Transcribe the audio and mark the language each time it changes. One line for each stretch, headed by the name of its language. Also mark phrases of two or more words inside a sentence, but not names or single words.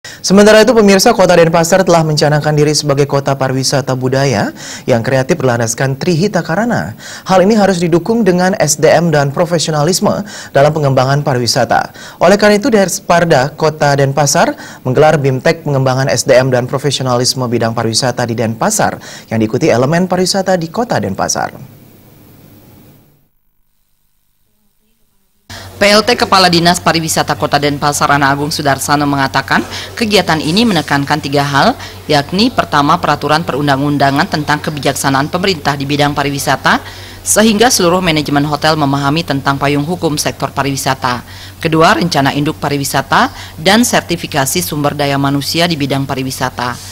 Indonesian: Sementara itu, pemirsa, Kota Denpasar telah mencanangkan diri sebagai kota pariwisata budaya yang kreatif berlandaskan Trihita Karana. Hal ini harus didukung dengan SDM dan profesionalisme dalam pengembangan pariwisata. Oleh karena itu, Desparda Kota Denpasar menggelar BIMTEK pengembangan SDM dan profesionalisme bidang pariwisata di Denpasar yang diikuti elemen pariwisata di Kota Denpasar. PLT Kepala Dinas Pariwisata Kota Denpasar Ana Agung Sudarsano mengatakan kegiatan ini menekankan 3 hal, yakni pertama peraturan perundang-undangan tentang kebijaksanaan pemerintah di bidang pariwisata, sehingga seluruh manajemen hotel memahami tentang payung hukum sektor pariwisata. Kedua, rencana induk pariwisata dan sertifikasi sumber daya manusia di bidang pariwisata.